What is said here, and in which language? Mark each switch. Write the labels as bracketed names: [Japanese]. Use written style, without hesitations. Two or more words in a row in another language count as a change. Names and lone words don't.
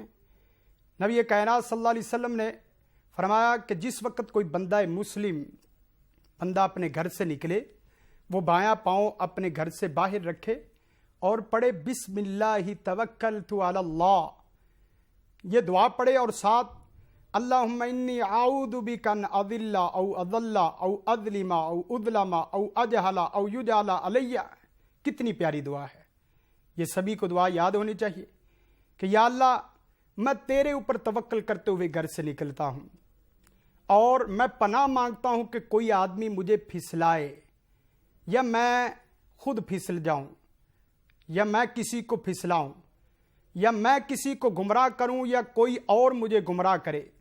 [Urdu] نبی کائنات [Arabic] صلی اللہ علیہ وسلم [Urdu] نے فرمایا کہ جس وقت کوئی بندہ مسلم بندہ اپنے گھر سے نکلے، وہ بایاں پاؤں اپنے گھر سے باہر رکھے اور پڑھے [Arabic] بسم اللہ توکلت علی اللہ، [Urdu] یہ دعا پڑھے، اور ساتھ [Arabic] اللہم انی اعوذ بک ان اضل او اضل او اظلم او اظلم او اجہل او یجہل علی۔ [Urdu] کتنی پیاری دعا ہے، یہ سبھی کو دعا یاد ہونی چاہیے کہ یا اللہ میں تیرے اوپر توکل کرتے ہوئے گھر سے نکلتا ہوں، اور میں پناہ مانگتا ہوں کہ کوئی آدمی مجھے پھسلائے، یا میں خود پھسل جاؤں، یا میں کسی کو پھسلاؤں، یا میں کسی کو گمراہ کروں، یا کوئی اور مجھے گمراہ کرے۔